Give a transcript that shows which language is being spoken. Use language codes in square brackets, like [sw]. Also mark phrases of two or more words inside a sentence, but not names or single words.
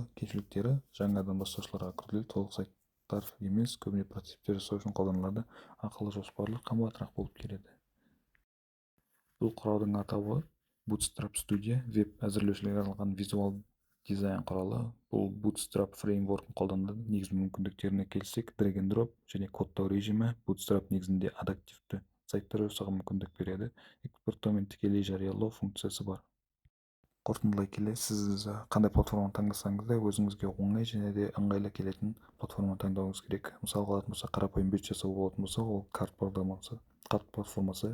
[kk] Кемшіліктері жаңадан бастаушыларға күрделі, толық сайттар емес, көбіне прототиптер жасау үшін қолданылады. Ақылы жоспарлы, қымбатырақ болып келеді. Бұл құралдың атауы Bootstrap Studio, веб әзірлеушілерге арналған визуал дизайн құралы. Бұл Bootstrap фреймворкын қолданады. Негізгі мүмкіндіктеріне келсек, [en] drag and drop [kk] және кодтау режимі. Bootstrap негізінде адаптивті сайттар жасауға мүмкіндік береді. Экспорттау мен тікелей жариялау функциясы бар. Қорытындылай келе, сіз қандай платформаны таңдасаңыз да өзіңізге оңай және де ыңғайлы келетін платформаны таңдауыңыз керек. Мысалға алатын болсақ, қарапайым бюджет жасау болатын болса, ол карт бағдарламасы кат платформасы.